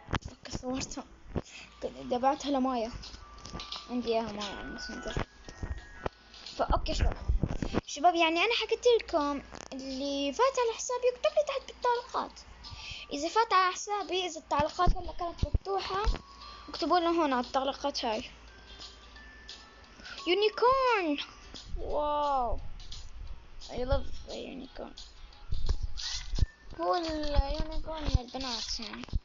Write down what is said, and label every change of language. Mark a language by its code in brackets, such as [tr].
[ar] اوكي صورتها دبعتها لمايا. عندي اياها مايا على الماسنجر. فاوكي شباب يعني انا حكيت لكم اللي فات على حسابي يكتب لي تحت بالتعليقات. اذا فات على حسابي، اذا التعليقات هلا كانت مفتوحة اكتبوا لنا هون على التعليقات هاي. يونيكورن واو [en] I love the unicorn. [ar] هو اليونيكورن للبنات يعني.